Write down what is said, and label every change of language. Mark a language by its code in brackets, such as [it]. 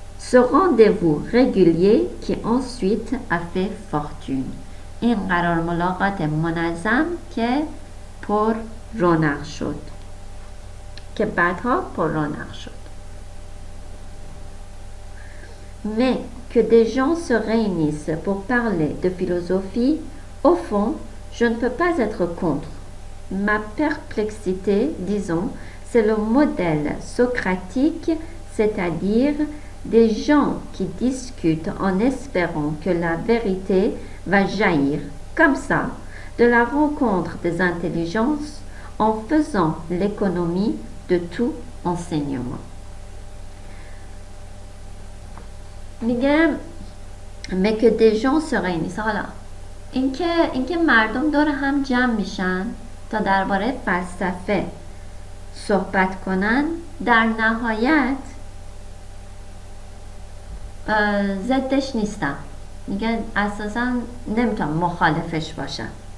[fr] ce rendez-vous régulier qui ensuite a fait fortune، [fa] این قرار ملاقات منظم که پر رونق شد، که بعدها پر رونق شد. [fr] mais que des gens se réunissent pour parler de philosophie, au fond, je ne peux pas être contre. Ma perplexité, disons, c'est le modèle socratique, c'est-à-dire des gens qui discutent en espérant que la vérité va jaillir, comme ça, de la rencontre des intelligences, en faisant l'économie de tout enseignement. [fa] میگه [fr] mais que des gens se réunissent. [fa] حالا اینکه مردم دور هم جمع میشن تا درباره فلسفه صحبت کنن، در نهایت ضدش نیستم. میگه اساسا نمیتونم مخالفش باشم.